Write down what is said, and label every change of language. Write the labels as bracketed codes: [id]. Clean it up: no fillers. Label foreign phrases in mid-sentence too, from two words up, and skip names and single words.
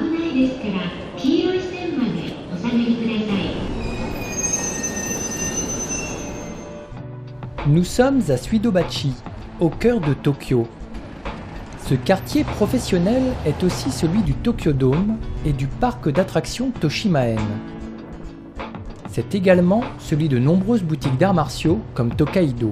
[ja] いですから黄色い線までお下がりください。 [fr] Nous sommes à Suidobachi, au cœur de Tokyo. Ce quartier professionnel est aussi celui du Tokyo Dome et du parc d'attractions Toshimaen. C'est également celui de nombreuses boutiques d'arts martiaux comme Tokaido.